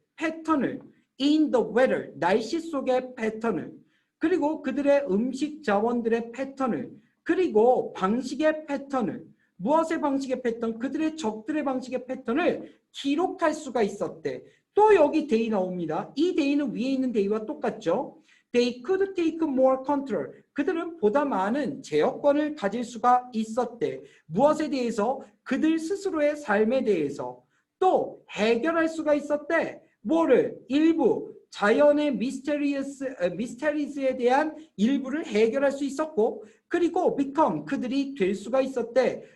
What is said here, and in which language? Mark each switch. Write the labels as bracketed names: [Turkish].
[Korean] 패턴을. [English] In the weather. [Korean] 날씨 속의 패턴을. 그리고 그들의 음식 자원들의 패턴을. 그리고 방식의 패턴을. 무엇의 방식의 패턴? 그들의 적들의 방식의 패턴을 기록할 수가 있었대. 또 여기 they 나옵니다. 이 they는 위에 있는 they와 똑같죠. [English] They could take more control. [Korean] 그들은 보다 많은 제어권을 가질 수가 있었대. 무엇에 대해서? 그들 스스로의 삶에 대해서. 또 해결할 수가 있었대. 뭐를? 일부 자연의 미스테리스에 대한 일부를 해결할 수 있었고, 그리고 become 그들이 될 수가 있었대.